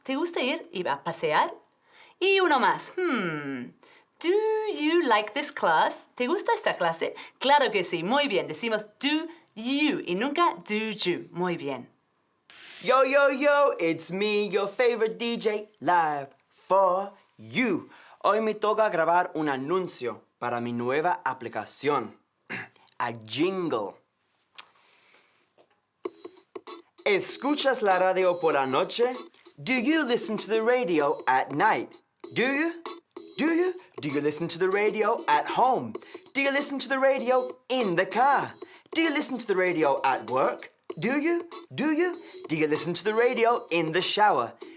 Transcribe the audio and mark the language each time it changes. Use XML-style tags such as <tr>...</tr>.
<es>¿Te gusta ir a pasear? Y uno más.</es> <en>Do you like this class?</en> <es>¿Te gusta esta clase? Claro que sí. Muy bien. Decimos do you y nunca do you. Muy bien.</es> <en>Yo, it's me, your favorite DJ, live for you.</en> <es>Hoy me toca grabar un anuncio para mi nueva aplicación,</es> <en>a jingle.</en> <es>¿Escuchas la radio por la noche?</es> <en>Do you listen to the radio at night? Do you? Do you listen to the radio at home? Do you listen to the radio in the car? Do you listen to the radio at work? Do you? Do you listen to the radio in the shower?</en>